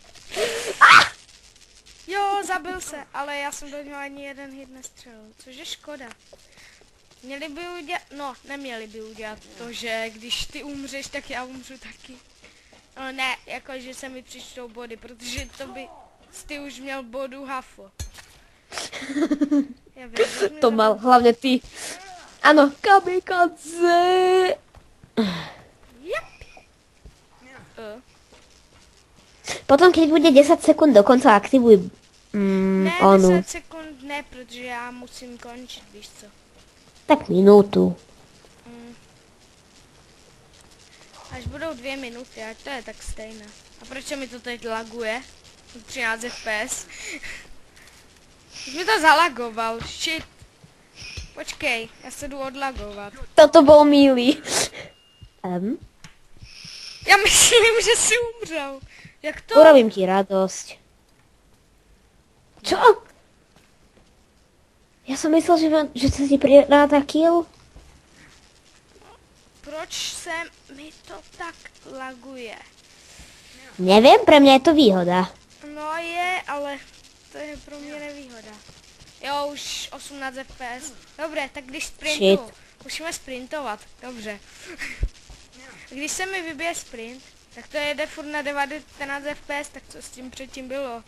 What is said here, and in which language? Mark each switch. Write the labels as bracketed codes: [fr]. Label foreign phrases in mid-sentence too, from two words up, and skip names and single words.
[cs] Jo, zabil se, ale já jsem do něho ani jeden hit nestřelil, což je škoda. Měli by udělat, no, neměli by udělat to, že když ty umřeš, tak já umřu taky. No ne, jakože se mi přičtou body, protože to by ty už měl bodu hafo. Já vím, že [sk] To mal hlavne ty. Áno, kamikaze. Yep. Potom, keď bude 10 sekúnd do konca, aktivuj [cs] Ne, [sk] onu. [cs] 10 sekund ne, protože já musím končit, víš co. [sk] Tak minútu. [cs] Až budou 2 minuty, ať to je tak stejné. A proč mi to teď laguje? 13 FPS. Už mi to zalagoval, shit. Počkej, já se jdu odlagovat. [sk] Toto bol milý. [cs] Já myslím, že si umřel. Jak to? [sk] Urobím ti radosť. Čo? Ja som myslel, že sa ti priráta kill. [cs] Proč se mi to tak laguje? [sk] Neviem, pre mňa je to výhoda. [cs] No je, ale to je pro mě nevýhoda. Jo, už 18 FPS. Dobré, tak když sprintuju. Musíme sprintovat, dobře. Když se mi vybije sprint, tak to jede furt na 19 FPS, tak co s tím předtím bylo?